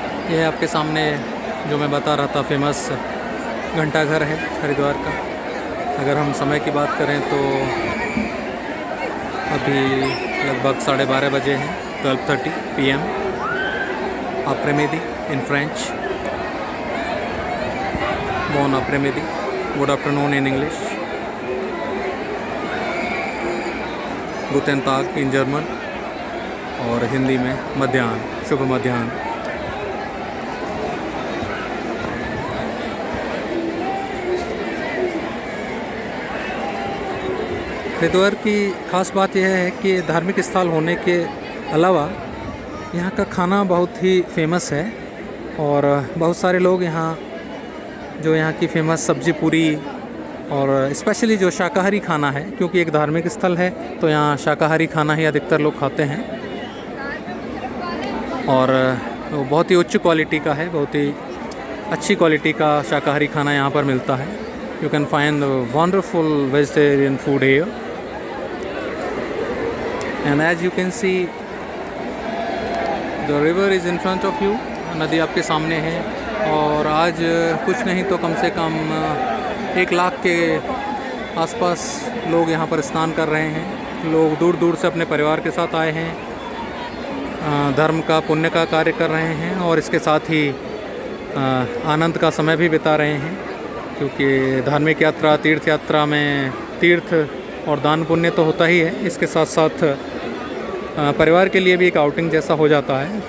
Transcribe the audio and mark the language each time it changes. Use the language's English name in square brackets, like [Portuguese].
[Hindi] यह आपके सामने जो मैं बता रहा था फेमस घंटाघर है हरिद्वार का। अगर हम समय की बात करें तो अभी लगभग 12:30 बजे हैं, 12:30 PM। [French] Après-midi [English] in French, [French] bon après-midi, [English] good afternoon in English, [German] Guten Tag [English] in German, [Hindi] और हिंदी में मध्याह्न, शुभ मध्याह्न। हरिद्वार की ख़ास बात यह है कि धार्मिक स्थल होने के अलावा यहाँ का खाना बहुत ही फेमस है, और बहुत सारे लोग यहाँ जो यहाँ की फेमस सब्जी पूरी और स्पेशली जो शाकाहारी खाना है, क्योंकि एक धार्मिक स्थल है तो यहाँ शाकाहारी खाना ही अधिकतर लोग खाते हैं, और वो बहुत ही उच्च क्वालिटी का है, बहुत ही अच्छी क्वालिटी का शाकाहारी खाना यहाँ पर मिलता है। [English] you can find wonderful vegetarian food here, and as you can see the river is in front of you, [Hindi] नदी आपके सामने है। और आज कुछ नहीं तो कम से कम 1 लाख के आसपास लोग यहाँ पर स्नान कर रहे हैं। लोग दूर दूर से अपने परिवार के साथ आए हैं, धर्म का पुण्य का कार्य कर रहे हैं, और इसके साथ ही आनंद का समय भी बिता रहे हैं, क्योंकि धार्मिक यात्रा, तीर्थ यात्रा में तीर्थ और दान पुण्य तो होता ही है, इसके साथ साथ परिवार के लिए भी एक आउटिंग जैसा हो जाता है।